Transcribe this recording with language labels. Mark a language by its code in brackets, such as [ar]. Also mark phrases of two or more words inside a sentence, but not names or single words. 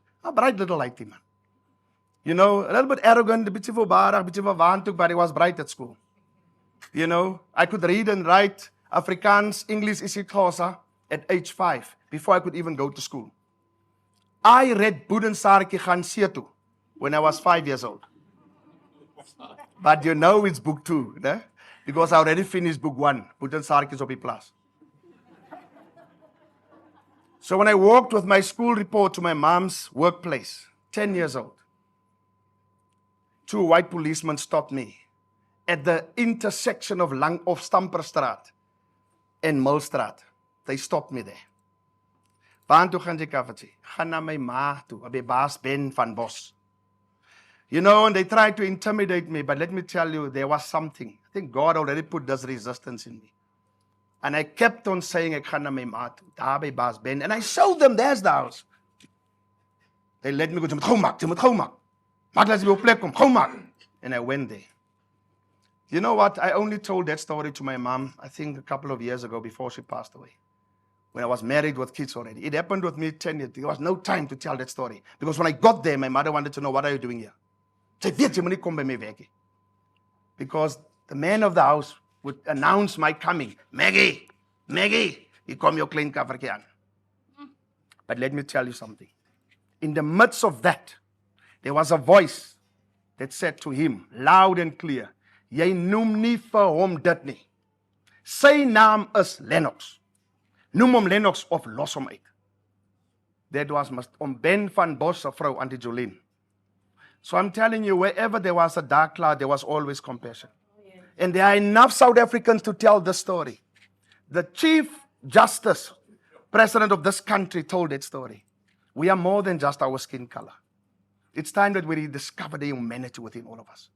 [en] A bright little lighty man. You know, a little bit arrogant, a bit voorbarig, a bit waantoek, but he was bright at school. You know, I could read and write Afrikaans, English, isiXhosa at age 5, before I could even go to school. I read Boedensarkie gaan see toe when I was 5 years old. But you know it's book 2, né? Because I already finished book 1, Boedensarkie is op die plaas. So when I walked with my school report to my mom's workplace, 10 years old, 2 white policemen stopped me at the intersection of Stamperstraat and Millstraat. They stopped me there. [af] Waar toe gaan jy kaffertjie? Gaan na my ma toe, by baas Ben van Bos. [en] You know, and they tried to intimidate me, but let me tell you, there was something. I think God already put this resistance in me. And I kept on saying, [af] ek gaan na my ma toe, daar by baas Ben. [en] And I showed them, there's the house. They let me go, [af] jy moet gou maak. Maak laat jy by jou plek kom, gou maak. [en] And I went there. You know what? I only told that story to my mom, I think a couple of years ago before she passed away. When I was married with kids already. It happened with me 10 years. There was no time to tell that story. Because when I got there, my mother wanted to know, what are you doing here? [af] Sy weet jy moet nie kom by my werk nie. [en] Because the man of the house would announce my coming. Maggie, [af] hier kom jou klein kaffertjie aan. [en] But let me tell you something. In the midst of that, there was a voice that said to him, loud and clear, [af] jy noem nie vir hom dit nie. Sy naam is Lennox. Noem hom Lennox of los hom uit. [en] That was [af] Ben van Bos, se vrou, Auntie Jolene. [en] So I'm telling you, wherever there was a dark cloud, there was always compassion. And there are enough South Africans to tell the story. The Chief Justice, President of this country, told that story. We are more than just our skin color. It's time that we rediscover the humanity within all of us.